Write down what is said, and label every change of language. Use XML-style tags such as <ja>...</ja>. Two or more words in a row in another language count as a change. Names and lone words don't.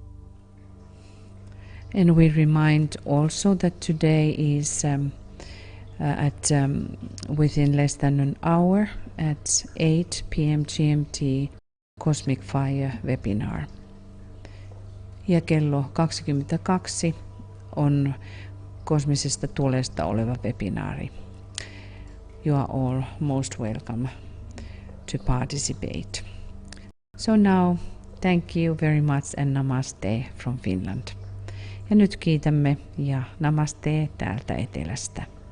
<en>And we remind also that today is at within less than an hour at 8 p.m. GMT Cosmic Fire webinar.</en> <fi>Ja kello 22 on kosmisesta tulesta oleva webinaari.</fi> <en>You are all most welcome to participate. So now, thank you very much and namaste from Finland.</en> <fi>Ja nyt kiitämme ja namaste täältä etelästä.</fi>